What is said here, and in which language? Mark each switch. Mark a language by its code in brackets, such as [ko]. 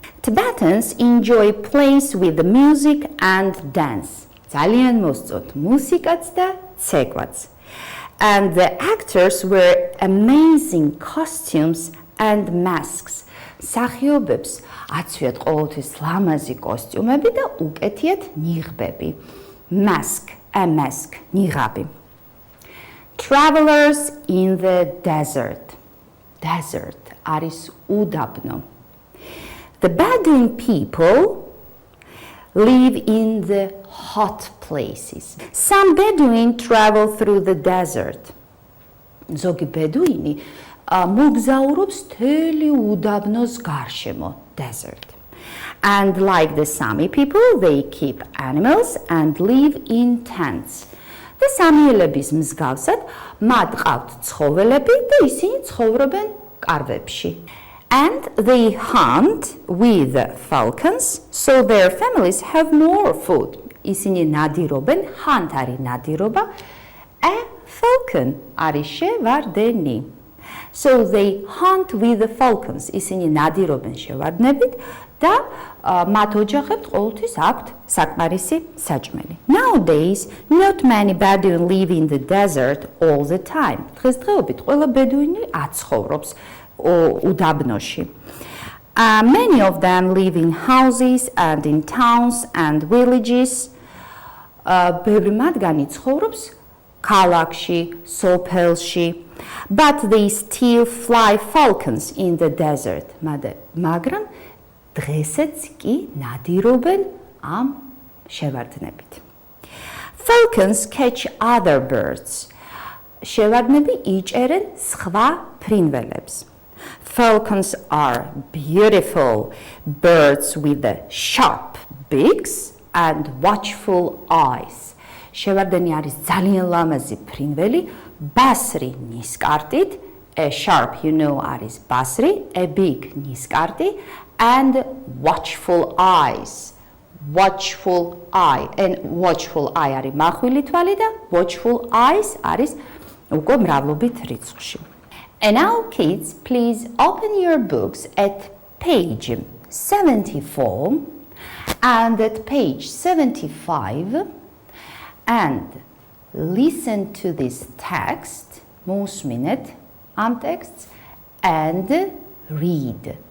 [en] Tibetans enjoy plays with the music and dance. [ka] ძალიან მოსწონთ მუსიკაც და ცეკვაც. [en] And the actors wear amazing costumes and masks. [ka] მსახიობებს აცვიათ ყოველთვის ლამაზი კოსტიუმები და უკეთიათ ნიღბები. [en] Mask, a mask, [ka] ნიღაბი. [en] Travelers in the desert. [ka] Desert არის უდაბნო. [en] The Bedouin people live in the hot places. Some Bedouin travel through the desert. [ka] ზოგი ბედუინი მოგზაურობს მთელი უდაბნოს გარშემო, desert. [en] And like the Sami people, they keep animals and live in tents. [ka] და სამიელების მსგავსად მათ ყავთ ცხოველები და ისინი ცხოვრობენ კარვებში. [en] And they hunt with falcons, so their families have more food. [ka] ისინი ნადირობენ, hunt არის ნადირობა, a falcon არის შევარდენი. [en] So they hunt with the falcons. [ka] ისინი ნადირობენ შევარდნებით და მათ ოჯახებს ყოველთვის აქვთ საკმარისი საჭმელი. [en] Nowadays, not many Bedouin live in the desert all the time. [ka] დღესდღეობით ყველა ბედუინი აცხოვრობს უდაბნოში. [en] Many of them live in houses and in towns and villages. [ka] ბევრი მათგანი ცხოვრობს ქალაქში, სოფელში. [en] But they still fly falcons in the desert. [ka] მაგრამ დღესაც კი ნადირობენ ამ შევარდნებით. [en] Falcons catch other birds. [ka] შევარდნები იჭერენ სხვა ფრინველებს. [en] Falcons are beautiful birds with sharp beaks and watchful eyes. [ka] შევარდენი არის ძალიან ლამაზი ფრინველი, ბასრი ნისკარტით, [en] a sharp, you know, [ka] არის ბასრი, [en] a big [ka] ნისკარტი [en] and watchful eyes. Watchful eye, and watchful eye [ka] არის მახვილი თვალი და [en] watchful eyes [ka] არის უკვე მრავლობით რიცხვში. [en] And now kids, please open your books at page 74 and at page 75 and listen to this text, [ka] მოსმინეთ ამ ტექსტს [en] and read.